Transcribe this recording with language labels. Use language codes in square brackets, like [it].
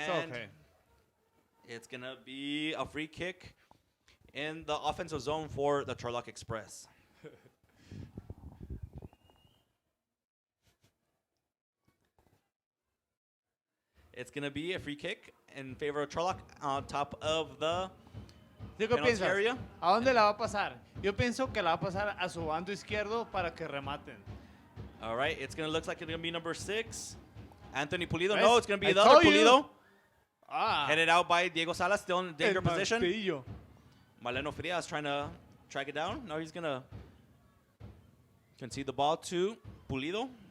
[en] And it's going to be a free kick in the offensive zone for the Turlock Express. It's going to be a free kick in favor of Turlock on top of the penalty area. [es] ¿A dónde la va a pasar? Yo pienso que la va a pasar a su bando izquierdo para que rematen. [en] All right, it's going to look like it's going to be number 6, Anthony Pulido. Nice. No, it's going to be the other Pulido. Ah. Headed out by Diego Salas, still in danger [es] El [en] position. [es] martillo. [en] Maleno Frias trying to track it down. No, he's going to concede the ball to Pulido.